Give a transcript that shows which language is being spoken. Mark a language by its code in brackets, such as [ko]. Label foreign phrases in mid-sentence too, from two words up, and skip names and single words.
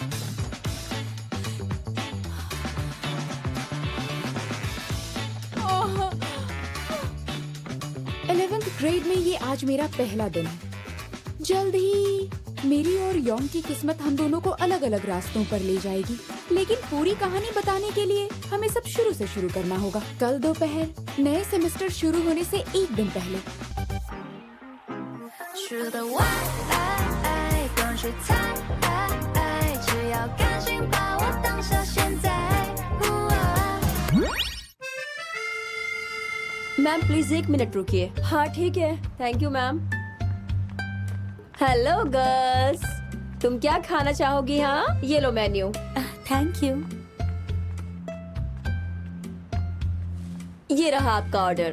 [hi] 11th ग्रेड में ये आज मेरा पहला दिन है। जल्द ही मेरी और योंग की किस्मत हम दोनों को अलग अलग रास्तों पर ले जाएगी, लेकिन पूरी कहानी बताने के लिए हमें सब शुरू से शुरू करना होगा। कल दोपहर नए सेमेस्टर शुरू होने से एक दिन पहले [zh] 是的我爱，不用去猜，只要甘心把我当下现在。 [en] ma'am please [hi] 1 मिनट रुकिए। हाँ ठीक है, [en] thank you ma'am. hello girls, [hi] तुम क्या खाना चाहोगी? हाँ ये लो मेन्यू। [en] thank you. [hi] ये रहा आपका ऑर्डर।